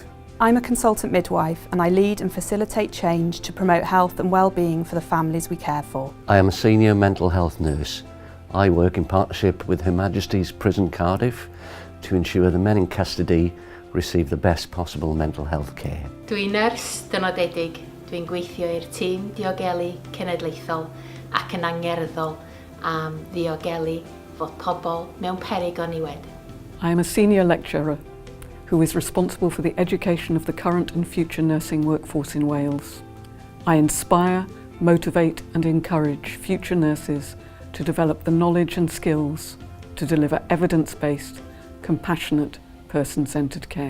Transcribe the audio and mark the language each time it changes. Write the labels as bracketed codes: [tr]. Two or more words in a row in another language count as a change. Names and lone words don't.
[en] I'm a consultant midwife and I lead and facilitate change to promote health and well-being for the families we care for. I am a senior mental health nurse. I work in partnership with Her Majesty's Prison Cardiff to ensure the men in custody receive the best possible mental health care. [cy] Dwi'n nyrs dynodedig. Dwi'n gweithio i'r tîm diogelu cenedlaethol ac yn angerddol am ddiogelu fod pobl mewn peryg o niwed. [en] I am a senior lecturer who is responsible for the education of the current and future nursing workforce in Wales. I inspire, motivate and encourage future nurses to develop the knowledge and skills to deliver evidence-based, compassionate, person-centred care.